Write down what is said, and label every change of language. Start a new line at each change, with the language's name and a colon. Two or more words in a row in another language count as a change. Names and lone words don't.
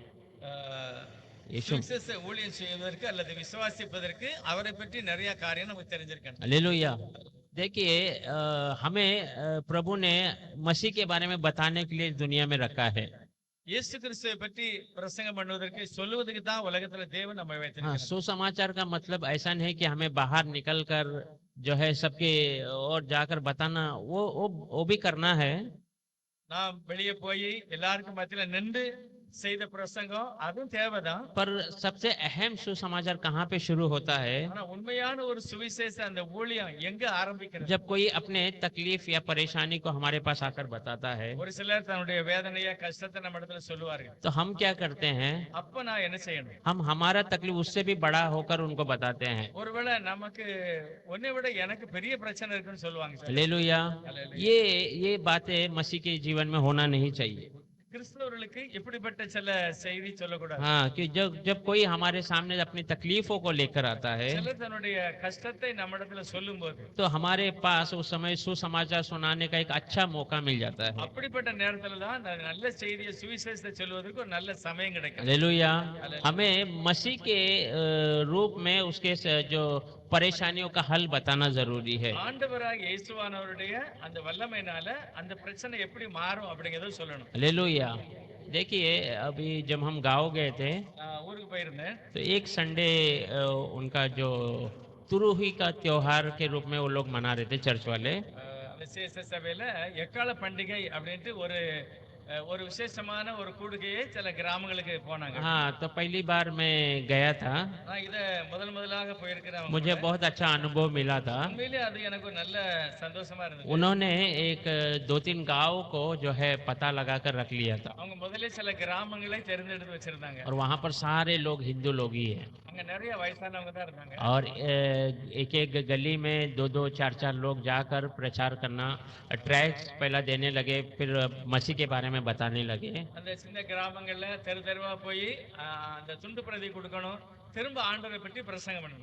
Tamil: சுவிசேஷ ஊழியம் செய்வதற்கு அல்லது விசுவாசிப்பதற்கு அவரை பற்றி நிறைய காரியம் நமக்கு தெரிஞ்சிருக்கணும்.
Hindi: हालेलुया। देखिए हमें प्रभु ने मसीह के बारे में बताने के लिए दुनिया में रखा है।
Tamil: இயேசு கிறிஸ்துவை பற்றி பிரசங்கம் பண்ணுவதற்கு சொல்லுவதற்கு தான் உலகத்துல தேவன் நம்ம
Hindi: हाँ,
Tamil: வைத்திருக்கிறார்.
Hindi: सुसमाचार का मतलब ऐसा नहीं है कि हमें बाहर निकल कर जो है सबके और जाकर बताना, वो भी करना है।
Tamil: நாம் வெளியே போய் எல்லாருக்கும் மத்தியில நின்று செய்த பிரசங்கம் அதுவும் தேவைதான்.
Hindi: पर सबसे अहम सुसमाचार कहाँ पे शुरू होता है?
Tamil: ஆனா உண்மையான ஒரு சுவிசேஷ அந்த ஊழியம் எங்க ஆரம்பிக்கிறது?
Hindi: जब कोई अपने तकलीफ या परेशानी को हमारे पास आकर बताता है
Tamil: ஒரு சிலர் தன்னுடைய வேதனைய கஷ்டத்தை நம்ம இடத்துல சொல்லுவார்கள்.
Hindi: तो हम क्या करते हैं?
Tamil: அப்ப நான் என்ன செய்யணும்?
Hindi: हम हमारा तकलीफ उससे भी बड़ा होकर उनको बताते हैं।
Tamil: ஒருவேளை நமக்கு உன்னை விட எனக்கு பெரிய பிரச்சனை இருக்குன்னு சொல்லுவாங்க சார்.
Hindi: हालेलुया। ये बातें मसीह के जीवन में होना नहीं चाहिए।
Tamil: கிறிஸ்தவர்களுக்கு இப்படிப்பட்ட சில செய்தி சொல்லக்கூடாது.
Hindi: हाँ, कि जब कोई हमारे सामने अपनी तकलीफों को लेकर आता है
Tamil: சிலர் தன்னுடைய கஷ்டத்தை நம்ம இடத்துல சொல்லும்போது
Hindi: तो हमारे पास उस समय सुसमाचार सुनाने का एक अच्छा मौका मिल जाता है।
Tamil: அப்படிப்பட்ட நேரத்துல தான் நல்ல செய்தியை சுவிசேஷத்தை சொல்வதற்கு ஒரு நல்ல சமயம் கிடைக்கும்.
Hindi: हालेलुया। हमें मसीह के रूप में उसके जो परेशानियों का हल बताना जरूरी है।
Tamil: ஆண்டவராகிய இயேசுவானவருடைய அந்த வல்லமையினால அந்த பிரச்சனை எப்படி மாறும் அப்படிங்கறத சொல்லணும்.
Hindi: हालेलुया। देखिए अभी जब हम गाँव गए थे
Tamil: ஊருக்கு போயிருந்தேன்.
Hindi: तो एक संडे उनका जो तुरुही का त्योहार के रूप में वो लोग मना रहे थे चर्च वाले।
Tamil: விசேஷ சபையில எக்கால பண்டிகை அப்படின்ட்டு ஒரு விசேஷமான ஒரு கூடுகையை சில கிராமங்களுக்கு போனாங்க.
Hindi: हाँ, तो पहली बार मैं गया था।
Tamil: நான் இத முதலாக போயிருக்கிறேன்.
Hindi: मुझे बहुत अच्छा अनुभव मिला था।
Tamil: உண்மையிலே அது எனக்கு ஒரு நல்ல சந்தோஷமா இருந்தது.
Hindi: उन्होंने एक 2-3 गाँव को जो है पता लगाकर रख लिया था
Tamil: அவங்க முதல்ல சில கிராமங்களை தேர்ந்தெடுத்து வச்சிருந்தாங்க.
Hindi: और वहाँ पर सारे लोग हिंदू लोग ही हैं
Tamil: அங்க நிறைய வயசானவங்க தான் இருந்தாங்க.
Hindi: और एक एक गली में 2-2 4-4 लोग जाकर प्रचार करना, ट्रैक्स पहला देने लगे, फिर मसीह के बारे में बताने लगे।
Tamil: அந்த சின்ன கிராமங்கள்ல தெருவா போய் அந்த துண்டு பிரதி கொடுக்கணும், திரும்ப ஆண்டவரை பற்றி பிரசங்கம் பண்ணணும்.